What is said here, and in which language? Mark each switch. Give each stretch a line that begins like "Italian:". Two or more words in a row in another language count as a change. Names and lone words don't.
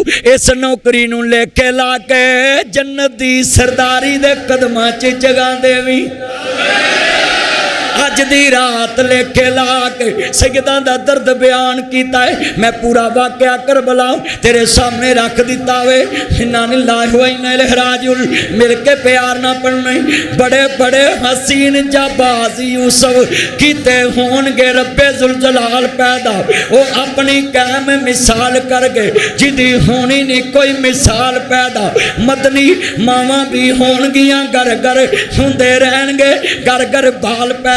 Punjabi: اس نوکری نوں لیکے لا کے جنت دی سرداری دے قدماں چ جگہ دیوی. اج دی رات لیکے لا کے سیداں دا درد بیان کیتا ہے. میں پورا واقعہ کربلا تیرے سامنے رکھ دتا وے.
Arabic: إنا لله وإنا إليه راجعون
Punjabi: مل کے پیار نا پڑھنا. بڑے بڑے حسین جاباز یوسف کیتے ہونگے
Arabic: رب ذو الجلال
Punjabi: پیدا. او اپنی قائم مثال کر گئے جیدی ہونی نہیں کوئی مثال پیدا. مدنی ماواں بھی ہونگیاں گھر گھر ہندے رہنگے گھر گھر بال پیدا.